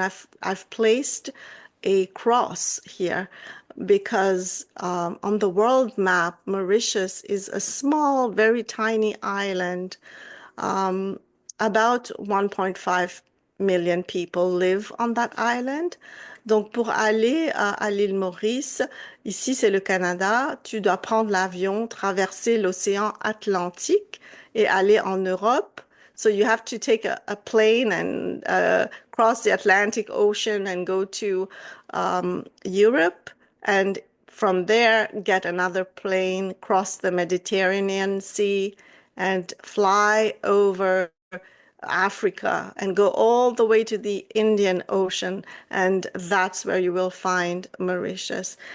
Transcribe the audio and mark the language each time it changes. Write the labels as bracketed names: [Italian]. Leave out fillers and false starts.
[English] I've placed a cross here because on the world map, Mauritius is a small, very tiny island. About 1.5 million people live on that island. [French] Donc, pour aller à l'île Maurice, ici c'est le Canada, tu dois prendre l'avion, traverser l'océan Atlantique et aller en Europe. [English] So you have to take a plane and cross the Atlantic Ocean and go to Europe, and from there get another plane, cross the Mediterranean Sea, and fly over Africa and go all the way to the Indian Ocean, and that's where you will find Mauritius.